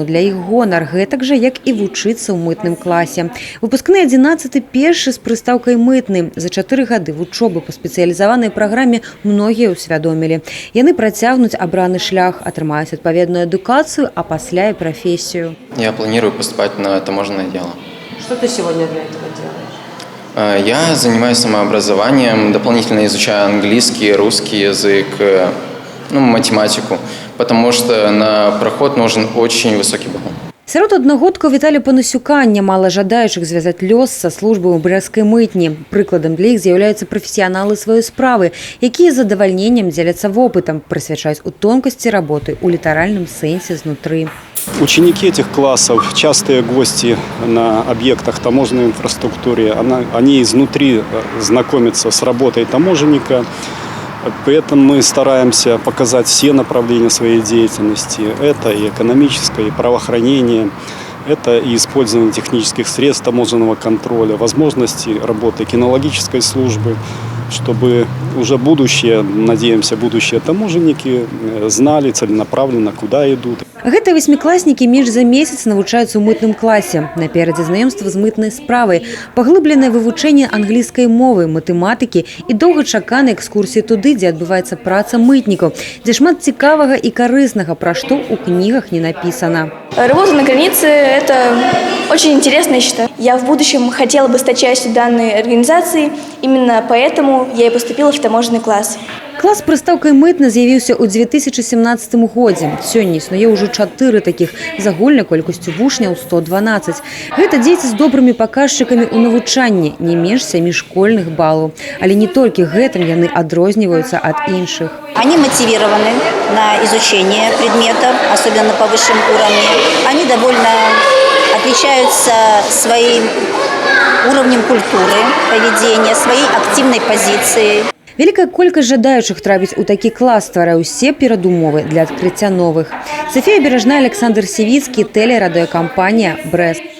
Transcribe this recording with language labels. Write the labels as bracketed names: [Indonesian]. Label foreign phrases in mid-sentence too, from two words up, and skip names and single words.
[Belarusian] Для іх гонар, гэтак жа, як і вучыцца ў мытным класе. Выпускны 11 першы з прыстаўкай «мытны». За 4 гады вучобы па спецыялізаванай праграме многія ўсвядомілі. Яны працягнуць абраны шлях, атрымаюць адпаведную адукацыю, а пасля і прафесію. [Russian] Я планирую поступать на таможенное дело. Что ты сегодня для этого делаешь? Я занимаюсь самообразованием, дополнительно изучаю английский, русский язык, математику, потому что на проход нужен очень высокий балл. [Belarusian] Сярод аднагодкаў Віталія Панасюка нямала жадаючых звязаць лёс са службай у брэсцкай мытні. Прыкладам для іх з'яўляюцца прафесіяналы сваёй справы, якія з задавальненнем дзеляцца вопытам, прысвячаюць у тонкасці работы ў літаральным сэнсе знутры. [Russian] Ученики этих классов, частые гости на объектах таможенной инфраструктуры, они изнутри знакомятся с работой таможенника. Поэтому мы стараемся показать все направления своей деятельности. Это и экономическое, и правоохранение, это и использование технических средств таможенного контроля, возможности работы кинологической службы, чтобы уже надеемся, будущие таможенники знали целенаправленно, куда идут. [Belarusian] Гэтыя васьмікласнікі менш за месяц навучаюцца ў мытным класе. Наперадзе знаёмства з мытнай справай, паглыбленае вывучэнне англійскай мовы, матэматыкі і доўгачаканыя экскурсіі туды, дзе адбываецца праца мытнікаў, дзе шмат цікавага і карыснага, пра што ў кнігах не напісана. [Russian] Работа на границе – это очень интересно, я считаю. Я в будущем хотела бы стать частью данной организации, именно поэтому я и поступила в таможенный класс. [Belarusian] Клас прыстаўкай «мытны» з'явіўся ў 2017 годзе. Сёння існуе ўжо 4 такіх з агульнай колькасцю вучняў 112. Гэта дзеці з добрымі паказчыкамі ў навучанні, не менш 7 школьных балаў. Але не толькі гэтым яны адрозніваюцца ад іншых. [Russian] Они мотивированы на изучение предметов, особенно на повышенном уровне. Они довольно отличаются своим уровнем культуры, поведения, своей активной позицией. [Belarusian] Вялікая колькасць жадаючых трапіць у такі клас стварае ўсе перадумовы для адкрыцця новых. Софія Бережная, Александр Сівіцкі, тэлерадыёкампанія «Брэст».